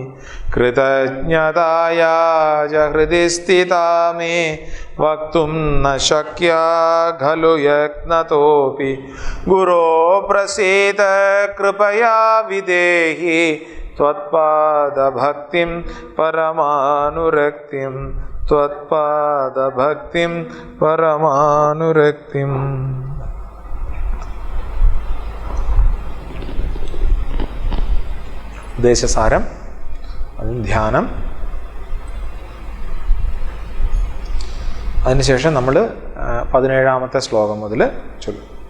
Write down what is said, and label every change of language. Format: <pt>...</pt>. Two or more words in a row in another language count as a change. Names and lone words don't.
<sa>कृतज्ञताया च हृदि स्थिता मे वक्तुं न शक्या खलु यत्नतोऽपि। गुरो प्रसीद कृपया विदेहि त्वत्पादभक्तिं परमानुरक्तिं त्वत्पादभक्तिं परमानुरक्तिम्।</sa> <ml>ദേശസാരം ധ്യാനം. അതിനുശേഷം നമ്മൾ 17ാമത്തെ ശ്ലോകം മുതൽ ചൊല്ലും.</ml>